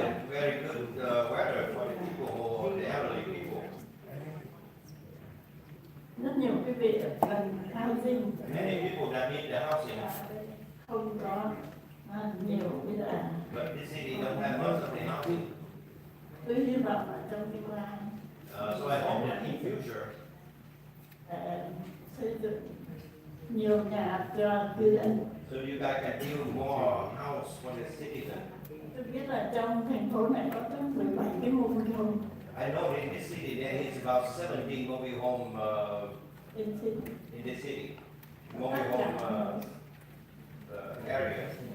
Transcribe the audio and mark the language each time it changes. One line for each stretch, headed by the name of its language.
English: a very good weather for the people who the elderly people.
Vietnamese: Rất nhiều quý vị cần housing
English: Many people that need the housing,
Vietnamese: không có nhiều bây giờ.
English: but this city don't have most of the housing.
Vietnamese: Tôi hy vọng là trong tương lai
English: So I hope that in future
Vietnamese: xây dựng nhiều nhà cho cư dân.
English: so you guys can build more house for the citizen.
Vietnamese: Tôi biết là trong thành phố này có tới 17 cái mobile home
English: I know in this city there is about 17 mobile home in city. in this city, mobile home area.